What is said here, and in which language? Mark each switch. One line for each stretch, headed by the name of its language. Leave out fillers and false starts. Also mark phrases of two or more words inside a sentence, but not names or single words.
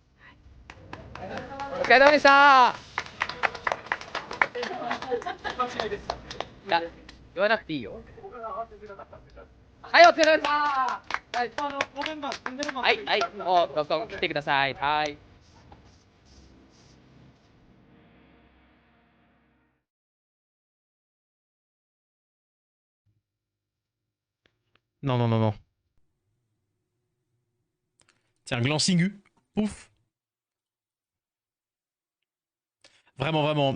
Japanese: お疲れ様でした。いや、言わなくていいよ。はい、お疲れ様でした。はい、もう録音来てください。はい。
French: Non, non, non, non. Tiens, glancing U. Pouf. Vraiment, vraiment.